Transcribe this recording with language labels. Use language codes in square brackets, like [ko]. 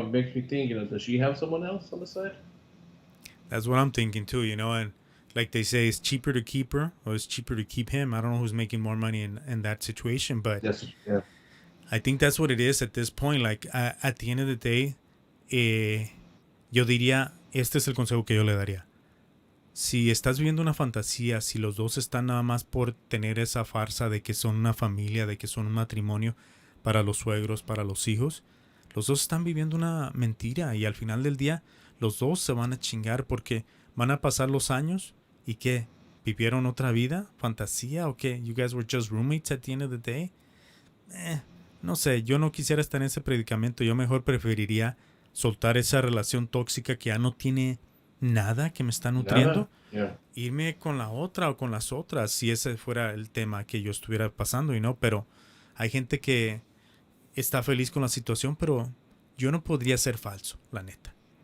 [en] It makes me think, does she have someone else on the side? That's what I'm thinking too, and like they say, it's cheaper to keep her or it's cheaper to keep him. I don't know who's making more money in that situation, but Yes, yeah. I think that's what it is at this point. Like, at the end of the day, [es] yo diría, este es el consejo que yo le daría. Si estás viviendo una fantasía, si los dos están nada más por tener esa farsa de que son una familia, de que son un matrimonio para los suegros, para los hijos, los dos están viviendo una mentira y al final del día los dos se van a chingar porque van a pasar los años y ¿qué? ¿Vivieron otra vida? ¿Fantasía o qué? [en] You guys were just roommates at the end of the day? [es] No sé, yo no quisiera estar en ese predicamento. Yo mejor preferiría soltar esa relación tóxica que ya no tiene nada que me está nutriendo. [en] Yeah. [es] Irme con la otra o con las otras, si ese fuera el tema que yo estuviera pasando, pero hay gente que está feliz con la situación, pero yo no podría ser falso, la neta.